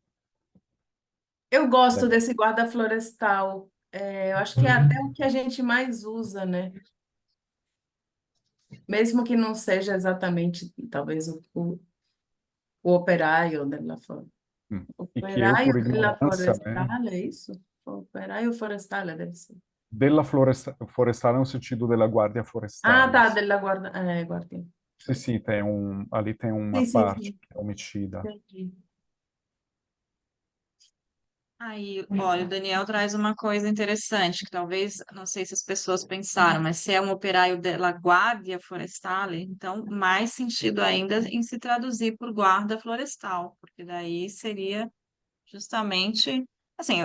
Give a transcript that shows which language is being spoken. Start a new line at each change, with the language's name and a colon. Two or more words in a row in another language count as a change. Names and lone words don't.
Portuguese: Eu gosto desse guarda florestal. É, eu acho que é até o Uhum. que a gente mais usa, né? Mesmo que não seja exatamente, talvez, o operaio E que eu, por
Italian: Operaio della
Portuguese: ignorância, né, forestale, é isso?
Italian: Operaio forestale
Portuguese: deve ser.
Italian: della forestale
Portuguese: no sentido
Italian: della guardia Ah, forestale.
Portuguese: tá,
Italian: della guarda,
Portuguese: guarda. Sim, sim, ali tem uma Sim, sim, parte sim. que é omitida. Entendi. Aí, olha, o Daniel traz uma coisa interessante, que talvez, não sei se as pessoas pensaram, mas se é um operário della Guardia Forestale, então mais sentido ainda em se traduzir por guarda florestal, porque daí seria justamente, assim,